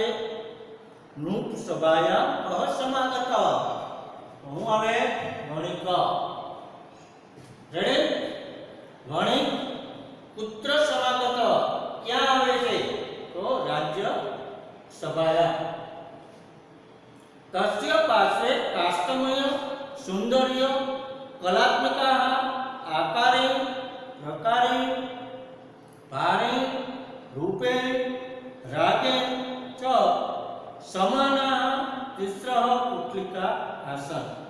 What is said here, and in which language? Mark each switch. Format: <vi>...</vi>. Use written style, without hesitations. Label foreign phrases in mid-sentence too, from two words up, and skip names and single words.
<sa>नृप सभाया समागत.</sa> <gu>હું આવે વણિક. રેડી?</gu> <sa>वणिक पुत्र समागत</sa> <gu>ક્યાં આવે છે?</gu> <sa>તો राज्य सभाया. तस्य पार्श्वे काष्ठमय सौंदर्य कलात्मकाः आकारेण प्रकारेण भारेण रूपेण रागेण च समानाः तिस्रः पुत्लिका आसन्।</sa>